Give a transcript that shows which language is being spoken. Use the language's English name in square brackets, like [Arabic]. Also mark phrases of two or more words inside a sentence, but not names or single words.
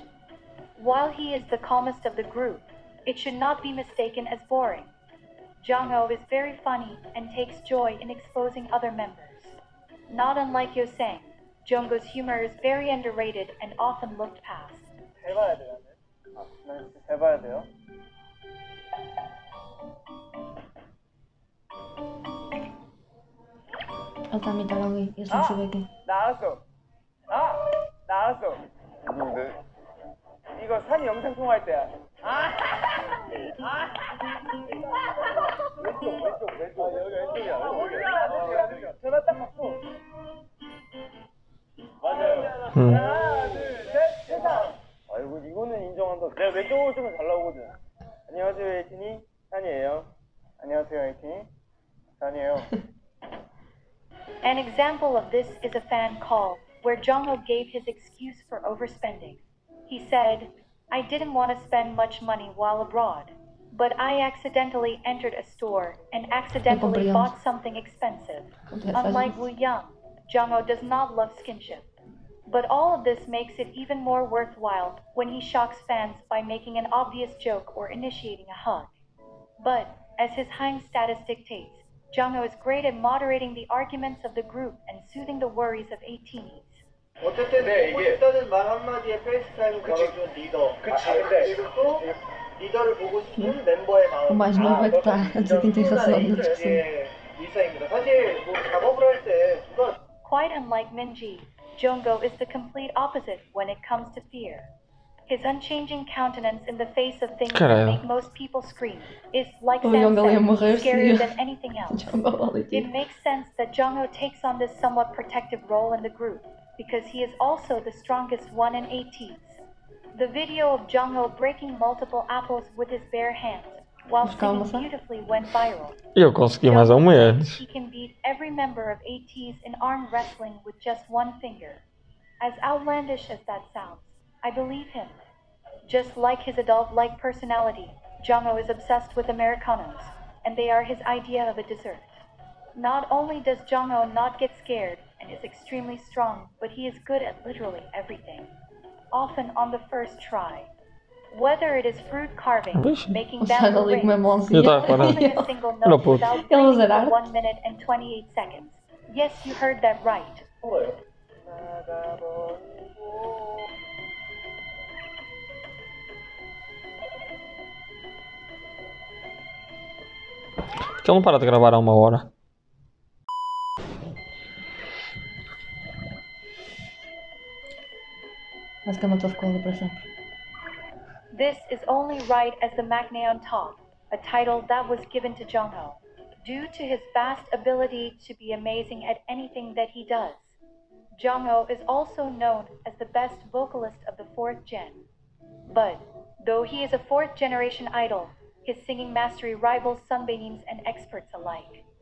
[English] While he is the calmest of the group, it should not be mistaken as boring. Jongho is very funny and takes joy in exposing other members. Not unlike Yosang, Jongho's humor is very underrated and often looked past. [Korean] 해봐야 돼요. 난 진짜 해봐야 돼요. [Portuguese] Ele está a imitar alguém, eu sem saber quem. [Korean] 나왔어. 나왔어. 누군데? 이거 산이 영상 통화할 때야. 왼쪽. 여기 왼쪽이야. 전화 딱 받고. 맞아요. 하나, 둘, 셋, 세상. 아이고 이거는 인정한다. 내가 왼쪽으로 쓰면 잘 나오거든. 안녕하세요 에이틴이 산이에요. 안녕하세요 에이틴이 산이에요. [English] An example of this is a fan call, where Jongho gave his excuse for overspending. He said, "I didn't want to spend much money while abroad, but I accidentally entered a store and accidentally bought something expensive." Unlike Woo Young, Jongho does not love skinship. But all of this makes it even more worthwhile when he shocks fans by making an obvious joke or initiating a hug. But, as his Hiii status dictates, Jongho is great at moderating the arguments of the group and soothing the worries of ATEEZ. [Korean] 어쨌든 보고 싶다는 말 한마디에 페이스타임을 걸어준 리더. 그리고 또 리더를 보고 싶은 멤버의 마음. [Portuguese] O mais novo é que está a dizer quem tem razão na discussão. [Korean] 일상입니다. 사실 뭐 작업을 할 때 누가 [English] Quite unlike Minji, Jongho is the complete opposite when it comes to fear. His unchanging countenance in the face of things that make most people scream is, like Sam said, scarier than anything else. It makes sense that Jongho takes on this somewhat protective role in the group, because he is also the strongest one in ATEEZ. The video of Jongho breaking multiple apples with his bare hands while singing beautifully went viral. [Portuguese] Eu consegui mais ou menos. [English] He can beat every member of ATEEZ in arm wrestling with just one finger. As outlandish as that sounds, I believe him. Just like his adult-like personality, Jongho is obsessed with Americanos, and they are his idea of a dessert. Not only does Jongho not get scared and is extremely strong, but he is good at literally everything, often on the first try. Whether it is fruit carving, making bamboo rings, or holding a single note without breathing for 1 minute and 28 seconds. Yes, you heard that right. [Portuguese] Que ele não para de gravar há 1 hora. Basicamente ele ficou ali para sempre. [English] This is only right as the Maknae on top, a title that was given to Jongho, due to his vast ability to be amazing at anything that he does. Jongho is also known as the best vocalist of the 4th gen. But, though he is a 4th generation idol, his singing mastery rivals Sunbaeans and experts alike.